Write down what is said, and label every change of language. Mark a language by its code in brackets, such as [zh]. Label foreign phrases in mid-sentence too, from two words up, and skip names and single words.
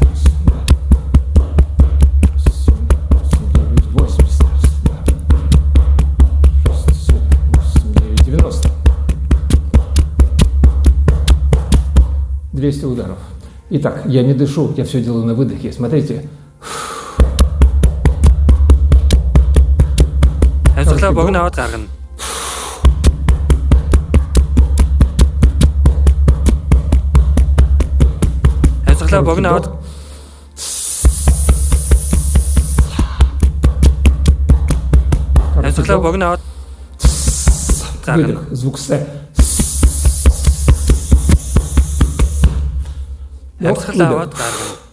[ru] Раз, 2, 7, 8, 9, 80. Раз, 2, 6, 7, 8, 9, 90. 200 ударов. Итак, я не дышу, я все делаю на выдохе. Смотрите. [mn] Амьсгалаа богино аваад гаргана. Амьсгалаа богино аваад Амьсгалаа богино аваад гаргана. [ru] Выдох, звук С. [mn] Амьсгалаа аваад гаргана.